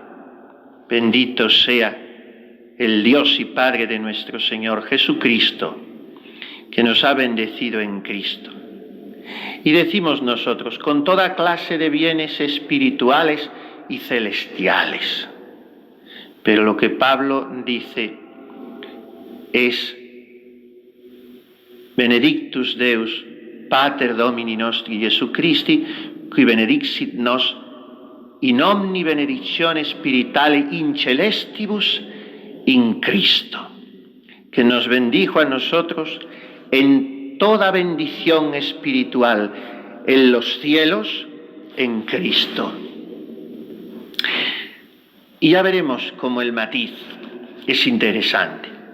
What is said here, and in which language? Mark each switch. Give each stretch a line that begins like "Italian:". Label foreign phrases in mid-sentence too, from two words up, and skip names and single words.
Spanish: Bendito sea el Dios y Padre de nuestro Señor Jesucristo, que nos ha bendecido en Cristo. Y decimos nosotros, con toda clase de bienes espirituales y celestiales. Pero lo que Pablo dice es:
Latin: Benedictus Deus, Pater Domini nostri Jesu Christi, qui benedixit nos in omni benedictione spiritale in celestibus in Cristo,
Spanish: que nos bendijo a nosotros en toda bendición espiritual en los cielos en Cristo. Y ya veremos cómo el matiz es interesante.